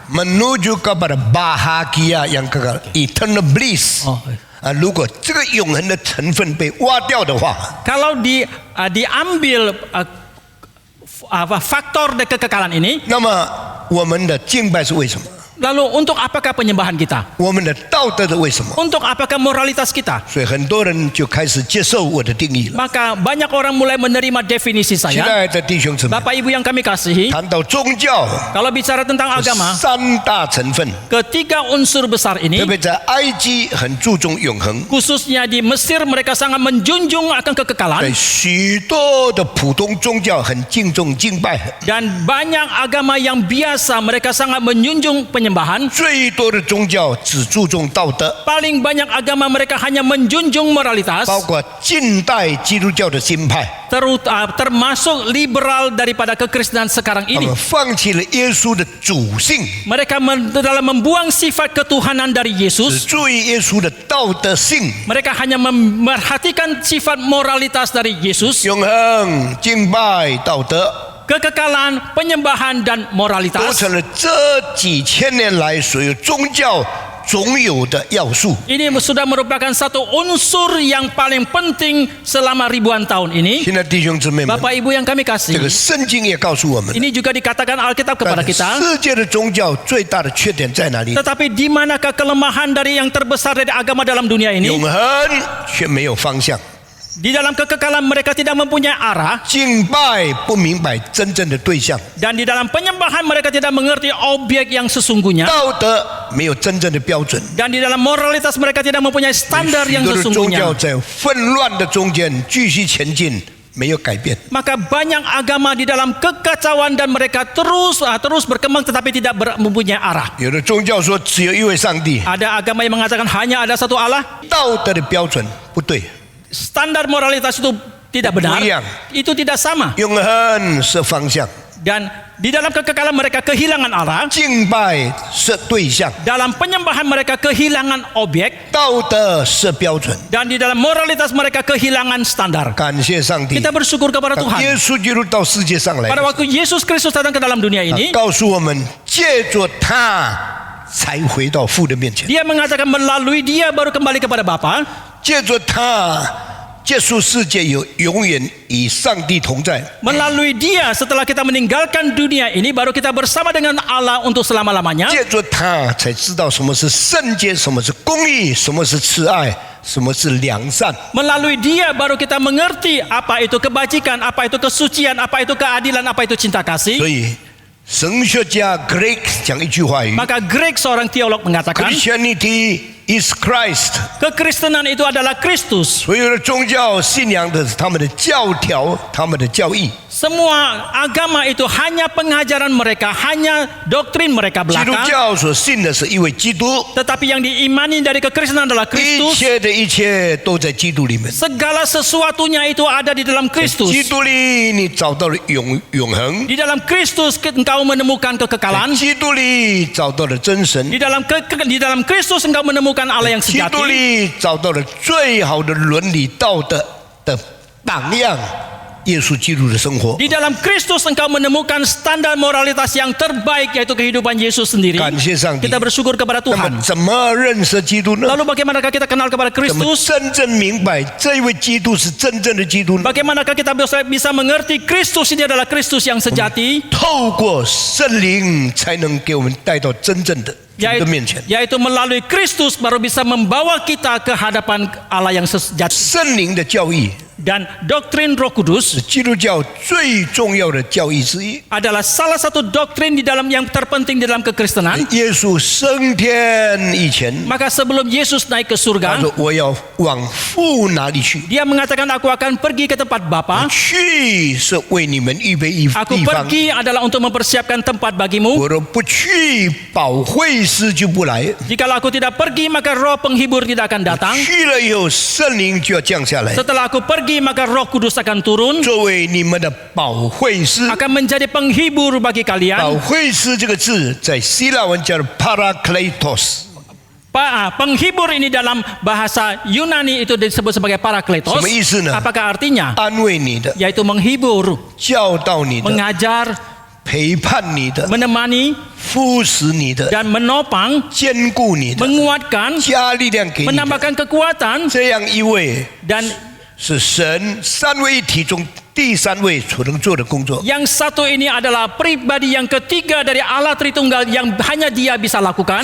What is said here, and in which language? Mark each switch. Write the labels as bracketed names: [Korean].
[Indonesian] Menuju kepada bahagia yang kekal, [English] eternal bliss. [Chinese] 如果这个永恒的成分被挖掉的话， [Indonesian] Kalau diambil faktor de kekekalan ini, [Chinese] 那么我们的敬拜是为什么？ [Indonesian] lalu untuk apakah penyembahan kita? [Chinese] 我们的道德是为什么？ [Indonesian] Untuk apakah moralitas kita? [Chinese] 所以很多人就开始接受我的定义了。 [Indonesian] Maka banyak orang mulai menerima definisi [Chinese] 亲 [Indonesian] saya. [Chinese] 爱的弟兄姊妹， [Indonesian] Bapak Ibu yang kami kasihi, [Chinese] 谈到宗教， [Indonesian] kalau bicara tentang agama, [Chinese] 三大成分， [Indonesian] ketiga unsur besar [Chinese] 特 [Indonesian] ini, [Chinese] 别在埃及很注重永恒， [Indonesian] khususnya di Mesir mereka sangat menjunjung akan [Chinese] 在 [Indonesian] kekekalan [Chinese] 许多的普通宗教很敬重敬拜， [Indonesian] dan banyak agama yang biasa mereka sangat menjunjung penyembahan. [Chinese] 最多的宗教只注重道德， [Indonesian] Paling banyak agama mereka hanya menjunjung moralitas, [Chinese] 包括近代基督教的新派， [Indonesian] termasuk liberal daripada kekristenan sekarang ini. [Chinese] 们放弃了耶稣的主性， [Indonesian] Mereka dalam membuang sifat ketuhanan dari [Chinese] 只 [Indonesian] Yesus, [Chinese] 注意耶稣的道德性， [Indonesian] mereka hanya memerhatikan sifat moralitas dari Yesus, [Chinese] 永恒敬拜道德。 [Indonesian] kekekalan, penyembahan dan [Chinese] 都 [Indonesian] moralitas. [Chinese] 成了这几千年来所有宗教总有的要素。 [Indonesian] Ini sudah merupakan satu unsur yang paling penting selama ribuan tahun ini. [Chinese] 现在弟兄姊妹们， [Indonesian] Bapak Ibu yang kami [Chinese] 这个 [Indonesian] kasih, [Chinese] 圣经也告诉我们， [Indonesian] ini juga dikatakan Alkitab kepada kita. [Chinese] 世界的宗教最大的缺点在哪里？ [Indonesian] Tetapi di manakah kelemahan dari yang terbesar dari agama dalam dunia [Chinese] 永恒却没有方向， [Indonesian] Di dalam kekekalan mereka tidak mempunyai arah, [Chinese] 敬拜不明白真正的对象， [Indonesian] dan di dalam penyembahan mereka tidak mengerti objek yang sesungguhnya, [Chinese] 道德没有真正的标准。 [Indonesian] dan di dalam moralitas mereka tidak mempunyai standar [Chinese] 许 [Indonesian] yang [Chinese] 多的宗 [Indonesian] sesungguhnya. [Chinese] 教在纷乱的中间继续前进，没有改变。 [Indonesian] Maka banyak agama di dalam kekacauan dan mereka terus berkembang tetapi tidak mempunyai arah. [Chinese] 有的宗教说只有一位上帝， [Indonesian] Ada agama yang mengatakan hanya ada satu Allah. [Chinese] 道德的标准不对， [Indonesian] Standar moralitas itu tidak benar. Buyang. Itu tidak sama. [Chinese] 永恒是方向， [Indonesian] Dan di dalam kekekalan mereka kehilangan arah. [Chinese] 敬拜是对象， [Indonesian] Dalam penyembahan mereka kehilangan objek. [Chinese] 道德是标准。 [Indonesian] Dan di dalam moralitas mereka kehilangan standar. [Chinese] 感谢上帝， [Indonesian] Kita bersyukur kepada [Chinese] 当耶 [Indonesian] Tuhan. [Chinese] 稣基督到世界上来， [Indonesian] Pada waktu Yesus Kristus datang ke dalam dunia [Chinese] 他 [Indonesian] ini, [Chinese] 告诉我们，借着他才回到父的面前， [Indonesian] Dia mengatakan melalui dia baru kembali kepada Bapa. [Chinese] 借着他结束世界有永远与上帝同在。 [Indonesian] Melalui dia setelah kita meninggalkan dunia ini baru kita bersama dengan Allah untuk selama-lamanya. [Chinese] 借着他才知道什么是圣洁，什么是公义，什么是慈爱，什么是良善。 [Indonesian] Melalui dia baru kita mengerti apa itu kebajikan, apa itu kesucian, apa itu keadilan, apa itu cinta kasih. [Chinese] 所以神学家 Greg 讲一句话语 [Indonesian] Maka Greg seorang teolog mengatakan, [English] ：Christianity is Christ。 [Indonesian] kekristenan itu adalah Kristus. [Chinese] 所有的宗教信仰的是他们的教条，他们的教义。 [Indonesian] Semua agama itu hanya pengajaran mereka, hanya doktrin mereka [Chinese] 基督 [Indonesian] belaka. [Chinese] 教所信的是一位基督， [Indonesian] Tetapi yang diimani dari kekristenan adalah [Chinese] 一 [Indonesian] Kristus. [Chinese] 切的一切都在基督里面。 [Indonesian] Segala sesuatunya itu ada di dalam [Chinese] 基 [Indonesian] Kristus. [Chinese] 督里你找到了永恒， [Indonesian] Di dalam Kristus engkau menemukan kekekalan. [Chinese] 基督里找到了真神， [Indonesian] Di dalam Kristus engkau menemukan Allah yang [Chinese] 基督 [Indonesian] sejati. [Chinese] 里找到了最好的伦理道德的榜样，耶稣基督的生活。 [Indonesian] Di dalam Kristus engkau menemukan standar moralitas yang terbaik yaitu kehidupan Yesus sendiri. [Chinese] 感谢上帝。 [Indonesian] Kita bersyukur kepada [Chinese] 那 [Indonesian] Tuhan. [Chinese] 么怎么认识基督呢？ [Indonesian] Lalu bagaimanakah kita kenal kepada [Chinese] 怎么 [Indonesian] Kristus? [Chinese] 真正明白这位基督是真正的基督呢？ [Indonesian] Bagaimanakah kita bisa mengerti Kristus ini adalah Kristus yang sejati? [Chinese] 透过圣灵才能给我们带到真正的主的面前。 [Indonesian] Yaitu melalui Kristus baru bisa membawa kita ke hadapan Allah yang sejati. [Chinese] 圣灵的教义 [Indonesian] Dan doktrin Roh Kudus [Chinese] 是基督教最重要的教义之一。 [Indonesian] adalah salah satu doktrin di dalam yang terpenting di dalam kekristenan. [Chinese] 耶稣升天以前， [Indonesian] Maka sebelum Yesus naik ke [Chinese] 他 [Indonesian] surga, [Chinese] 说：“我要往父哪里去？ [Indonesian] dia mengatakan aku akan pergi ke tempat Bapa. [Chinese] 去是为你们预备一 [Indonesian] Aku [Chinese] 地方。 [Indonesian] pergi adalah untuk mempersiapkan tempat bagimu. [Chinese] 我若不去，保惠师就不来。 [Indonesian] Jikalau aku tidak pergi, maka roh penghibur tidak akan datang. [Chinese] 去了以后，圣灵就要降下来， [Indonesian] Setelah aku pergi, maka Roh Kudus akan turun, [Chinese] 作为你们的保惠师。 [Indonesian] akan menjadi penghibur bagi [Chinese] 保 [Indonesian] kalian. [Chinese] 惠师这个字在希腊文叫 parakletos， [Indonesian] Penghibur ini dalam bahasa Yunani itu disebut sebagai parakletos. [Chinese] 什么意思呢？ [Indonesian] Apakah artinya? [Chinese] 安慰你的， [Indonesian] Yaitu menghibur, [Chinese] 教导你的， [Indonesian] mengajar, [Chinese] 陪伴你的， [Indonesian] menemani, [Chinese] 扶持你的， [Indonesian] dan menopang, [Chinese] 坚固你的， [Indonesian] menguatkan, [Chinese] 加力量给你的。 [Indonesian] menambahkan kekuatan, [Chinese] 这样一位 [Indonesian] dan [Chinese] 是神三位一体中第三位所能做的工作。 [Indonesian] yang satu ini adalah pribadi yang ketiga dari Allah Tritunggal yang hanya Dia bisa lakukan.